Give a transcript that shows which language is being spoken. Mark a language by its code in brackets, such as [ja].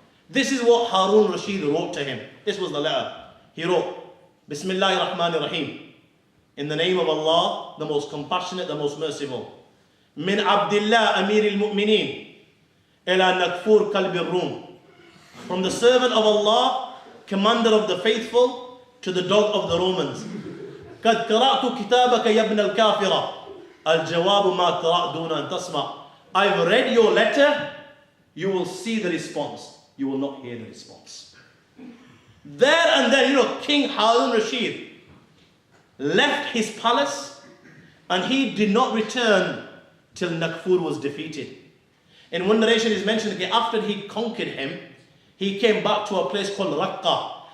[en] This is what Harun Rashid wrote to him. This was the letter. He wrote, [ar] Bismillahir Rahmanir Rahim. [en] In the name of Allah, the most compassionate, the most merciful. [ar] Min Abdillah Amir al-Mu'mineen ila Nakfur Kalb al-Rum. [en] From the servant of Allah, commander of the faithful, to the dog of the Romans. [ar] قد قرأت كتابك يا ابن الكافرة الجواب ما قرأت دون أن تسمع. [en] I've read your letter. You will see the response. You will not hear the response. There and then, King Harun Rashid left his palace and he did not return till Nakfur was defeated. In one narration is mentioned that after he conquered him, he came back to a place called Raqqa.